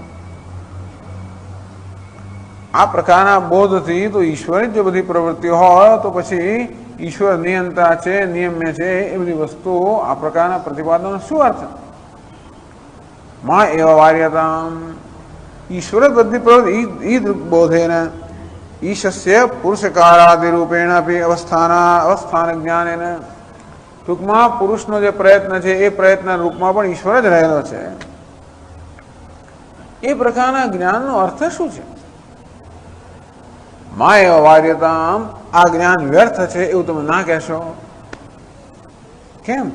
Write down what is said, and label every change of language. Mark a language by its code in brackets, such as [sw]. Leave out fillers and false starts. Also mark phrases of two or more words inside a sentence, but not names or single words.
[gu] આ પ્રકારના બોધથી તો ઈશ્વરની જો બધી પ્રવૃત્તિઓ હોય તો પછી ઈશ્વર નિયંતા છે, નિયમ્ય છે, એ બધી વસ્તુઓ આ પ્રકારના પ્રતિપાદનનો શું અર્થ? [sa] मा एव वार्यताम, ईश्वर बुद्धि प्रवृत्ति बोधेन ईशस्य पुरुषकारादि रूपेण अपि अवस्थान ज्ञानेन [gu] टूंकમાં પુરુષનો જે પ્રયત્ન છે એ પ્રયત્ન રૂપમાં પણ ઈશ્વર જ રહેલો છે. એ પ્રકારના જ્ઞાનનો અર્થ શું છે? [sa] माय वार्यताम, [gu] આ જ્ઞાન વ્યર્થ છે એવું તમે ના કહેશો. કેમ?